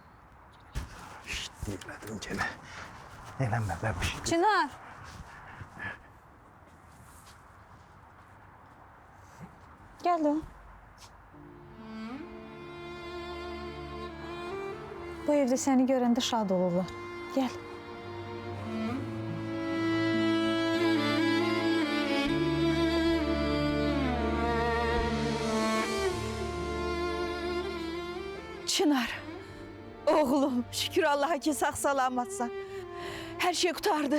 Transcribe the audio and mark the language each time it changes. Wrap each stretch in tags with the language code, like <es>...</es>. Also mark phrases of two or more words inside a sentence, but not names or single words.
<az>Deyirlədim ki, eləmə bə bir şey. Çınar. Gəl də. Bu evdə səni görəndə şad olurlar. Gəl. Çınar, oğlum, şükür Allah'a ki sağ salamatsan.</az> <tr>Her şey kurtardı.</tr>